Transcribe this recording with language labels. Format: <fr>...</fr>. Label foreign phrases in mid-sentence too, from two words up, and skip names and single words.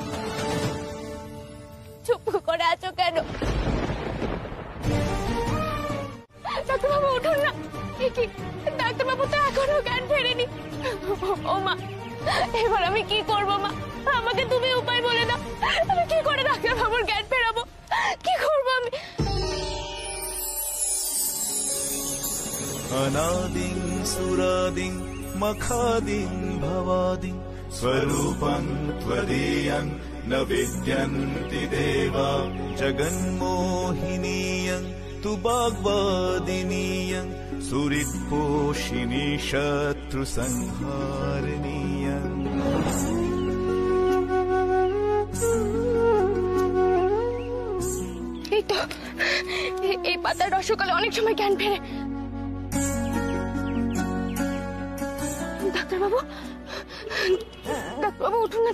<bn>চুপ করে আছো কেন? ডাক্তারবাবু উঠুন না। কি ডাক্তারবাবু তো এখনো জ্ঞান ফেরেনি। ও মা, এবার আমি কি করবো মা? আমাকে তুমি উপায় বলে দাও, আমি কি করে ডাক্তারবাবুর জ্ঞান ফেরাবো? কি করবো আমি?</bn> <sa>अनादिं सुरादिं मखादिं भवादिं स्वरूपं त्वदीयं न विद्यन्ति देवा जगन्मोहिनीयं तु वाग्वादिनीयं सुहृत्पोषिणी शत्रुसंहारिणीयं</sa> <bn>এই তো, এই পাতার রসকালে অনেক সময় জ্ঞান ফেরে। ডাক্তারবাবু, ডাক্তারবাবু উঠুন না।</bn>